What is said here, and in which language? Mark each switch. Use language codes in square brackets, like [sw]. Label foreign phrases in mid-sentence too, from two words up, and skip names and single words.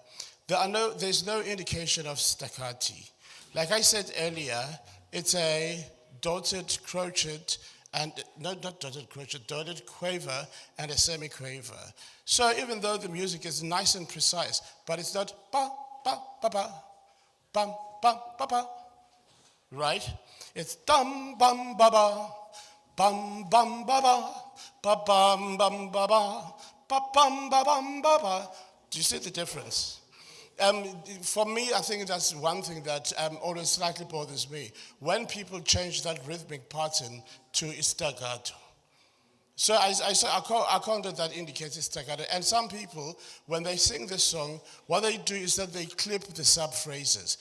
[en] There's no indication of staccati. Like I said earlier, it's a dotted crochet, and not dotted crochet, dotted quaver and a semiquaver. So even though the music is nice and precise, but it's not ba ba ba ba, bum bum ba ba, right? It's dum bum ba ba, bum bum ba ba, ba bum bum ba ba, ba bum ba bum ba ba. Do you see the difference? For me, I think that's one thing that always slightly bothers me. When people change that rhythmic pattern to staccato. So I counted that indicates staccato. And some people, when they sing this song, what they do is that they clip the sub-phrases.